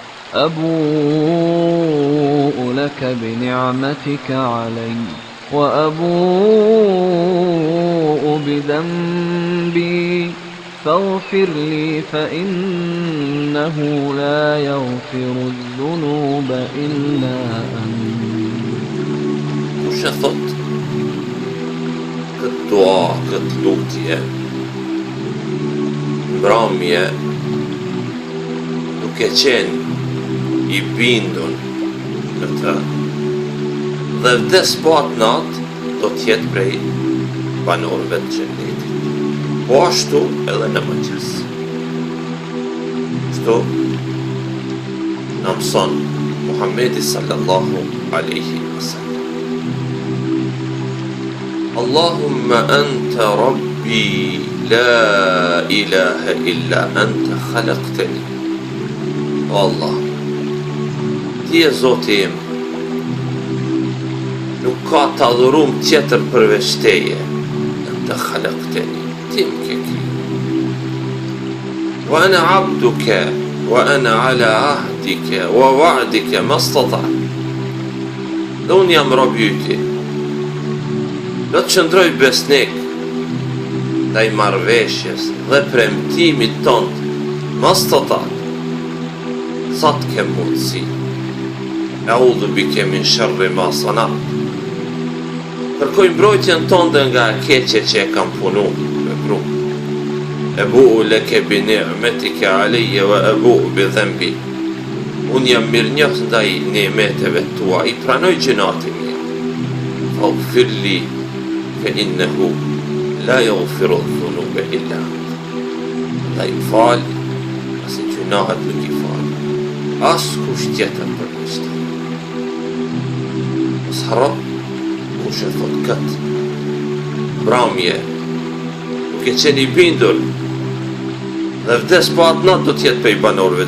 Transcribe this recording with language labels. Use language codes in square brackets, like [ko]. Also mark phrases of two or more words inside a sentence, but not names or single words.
[ar] أبوء لك بنعمتك علي وأبوء بذنبي فاغفر لي فإنه لا يغفر الذنوب إلا أنت. [sq] Kush e thot këtë dua, këtë lutje, mbrëmje, duke qenë i bindur në të, dhe vdes po atë natë do t'jetë prej banorëve të xhenetit. Po ashtu edhe në mëngjes. Kështu na mëson Muhamedi [ar] صلى الله عليه وسلم. اللهم أنت ربي لا إله إلا أنت خلقتني. [sq] O Allah, ti e Zoti im, nuk ka të adhurum tjetër përveç teje, [ar] أنت خلقتني, [sq] ti më ke kriju. [ar] وأنا عبدك وأنا على عهدك ووعدك ما استطعت. [sq] Dhe unë jam robi i ti. Do të qëndroj besnik ndaj marrëveshjes dhe premtimit tënd, mastata'tu, sa të kem mundësi. [ar] أعوذ بك من شر ما صنعت. [sq] Kërkoj mbrojtjen tënde nga keqja që e kam punu me pru. [ar] أبوء لك بنعمتك علي وأبوء بذنبي. [sq] Unë jam mirënjohës ndaj ni'meteve tua, i pranoj gjënatin mi. [ar] فاغفر لي فإنه لا يغفر الذنوب إلا أنت. [sq] Dhe i fal, pasi gjunahet nuk i fal. As kush tjetër përveç teje. Mos harro kush e thot këtë mbrëmje, duke qenë i bindur dhe vdes po atë natë do t'jetë prej banorëve të xhenetit.